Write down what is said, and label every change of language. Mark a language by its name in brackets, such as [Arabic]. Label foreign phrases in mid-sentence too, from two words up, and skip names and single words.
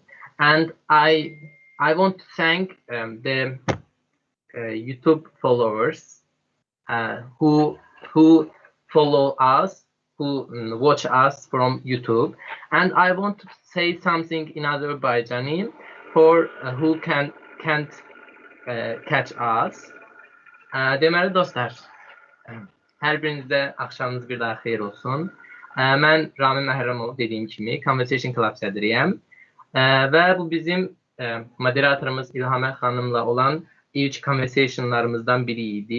[English] And I want to thank the YouTube followers who follow us, who watch us from YouTube. And I want to say something in Azerbaijani for who can't catch us. [Azerbaijani] Deməli dostlar, hər birinizdə axşamınız bir daha xeyir olsun. Mən Ramin Məhrəmov dediyim kimi Conversation Klub sədriyəm və bu bizim moderatorumuz İlhamə xanımla olan ilk conversationlarımızdan biri idi.